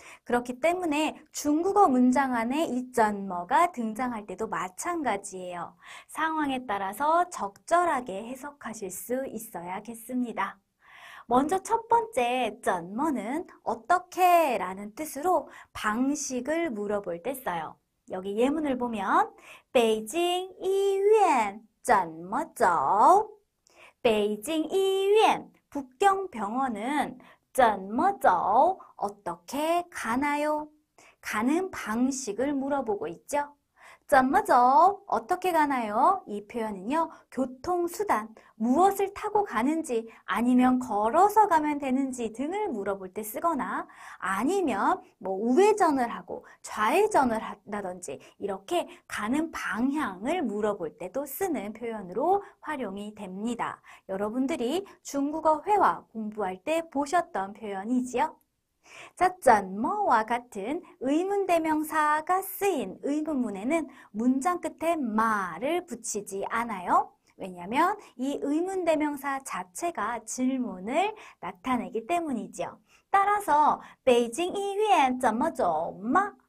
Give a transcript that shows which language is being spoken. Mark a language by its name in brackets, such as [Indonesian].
[Korean] 그렇기 때문에 중국어 문장 안에 이 怎么가 등장할 때도 마찬가지예요. 상황에 따라서 적절하게 해석하실 수 있어야겠습니다. 먼저 첫 번째 怎么는 어떻게 라는 뜻으로 방식을 물어볼 때 써요. 여기 예문을 보면 [Chinese] 北京医院怎么走? 北京医院 [Korean] 북경병원은 [Chinese] 怎么走? [Korean] 어떻게 가나요? 가는 방식을 물어보고 있죠. [Chinese] 怎么走? [Korean] 어떻게 가나요? 이 표현은요, 교통수단, 무엇을 타고 가는지 아니면 걸어서 가면 되는지 등을 물어볼 때 쓰거나 아니면 뭐 우회전을 하고 좌회전을 한다든지 이렇게 가는 방향을 물어볼 때도 쓰는 표현으로 활용이 됩니다. 여러분들이 중국어 회화 공부할 때 보셨던 표현이지요. 자, 怎么와 같은 의문대명사가 쓰인 의문문에는 문장 끝에 마를 붙이지 않아요. 왜냐하면 이 의문대명사 자체가 질문을 나타내기 때문이죠. 따라서 [Chinese] 北京医院怎么走吗?